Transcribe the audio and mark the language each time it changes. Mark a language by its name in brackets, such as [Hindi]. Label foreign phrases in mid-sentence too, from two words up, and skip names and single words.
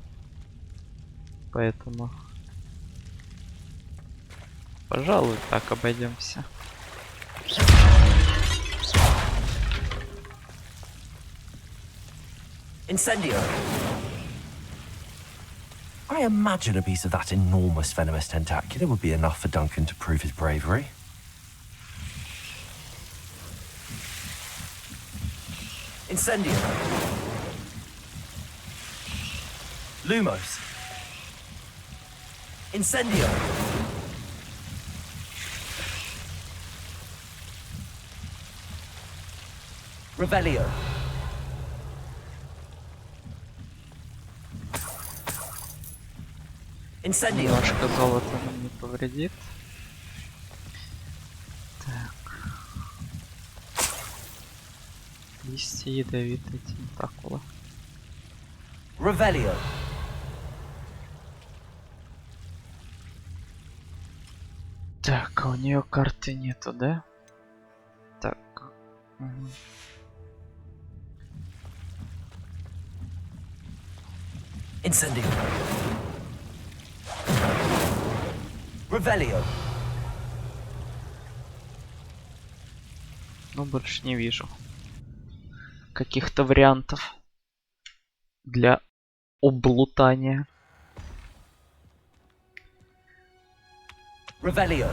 [Russian] Поэтому... Пожалуй, так обойдемся. Incendio. [English] I imagine a piece of that enormous venomous tentacular would be enough for Duncan to prove his bravery. [Russian] Incendio. Lumos. Incendio. Revelio. Incendio. Немножко золота нам не повредит. Так. Листья ядовитые тентакула. Revelio. Так, а у нее карты нету, да? Так. Угу. Incendio. Revelio. Ну, больше не вижу каких-то вариантов для облутания. Revelio.